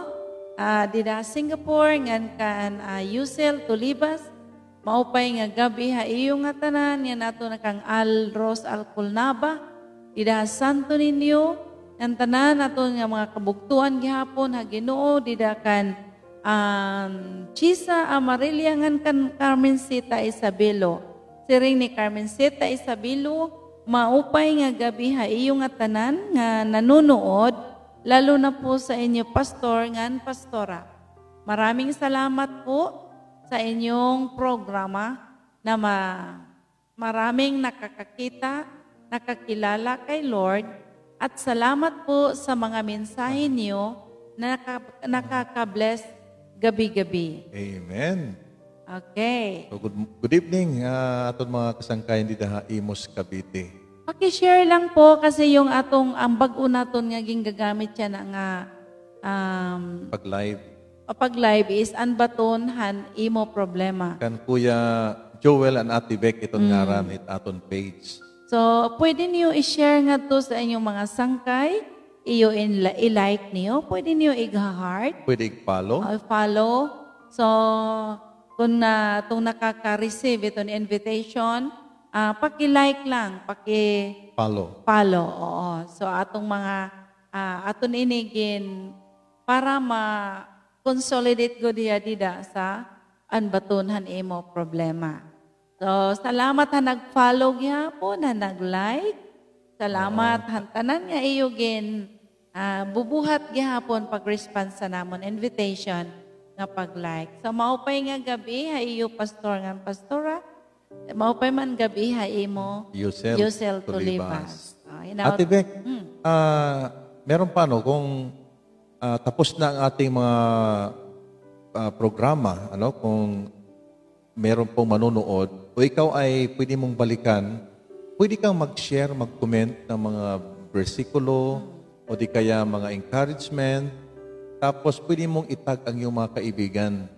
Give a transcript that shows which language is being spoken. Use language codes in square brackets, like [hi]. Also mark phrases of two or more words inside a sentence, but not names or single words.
[war] Dida Singapore, ngan kan Yusel Tulibas, maupay nga gabi, ha iyo nga tanan, nga nato na kang Alros Alculnaba, dida Santo Niño, ang tanan nato nga mga kabugtuan gihapon ha Ginoo didakan Chisa Amarilya ngan kan Carmencita Isabelo. Siring ni Carmencita Isabelo maupay nga gabi ha iyo nga tanan nga [tl] nanunood lalo na po [war] sa inyo pastor ngan pastora. [tl] Maraming salamat po sa inyong programa na maraming nakakakita, nakakilala kay Lord. At salamat po sa mga mensahe niyo na nakaka-bless gabi-gabi. Amen. Okay. [war] So [en] good evening [war] aton mga kasangkayan di daha Imos Cavite. [tl] Paki-share lang po kasi yung [war] ang bag-o naton nga gagamit siya na nga Pag live pag live is anbaton han imo problema. kan Kuya Joel and Ate Beck itong ngaran it aton page. So, pwede niyo i-share nga to sa inyong mga sangkay, iyo i-like niyo, pwede niyo i-heart, Pwede i-follow. follow. So, kung itong nakaka-receive itong invitation, paki-like lang, Follow. paki-follow. Oo. So, atong mga, aton inigin, para ma-consolidate go diya dida sa anbatunhan imo problema. So, salamat ha nag-follow gyapon, ha nag-like. Salamat han tanan nga iyo bubuhat gyapon pag-response sa namon invitation nga pag-like. So, maupay nga gabi ha iyo pastor nga pastora. Maupay man gabi ha imo Yusel Tulibas. Ate Beck, [tl] meron pa no kung tapos na ang ating mga programa, ano, kung meron pong manonood, o ikaw ay pwede mong balikan, pwede kang mag-share, mag-comment ng mga bersikulo, o di kaya mga encouragement, tapos pwede mong itag ang iyong mga kaibigan.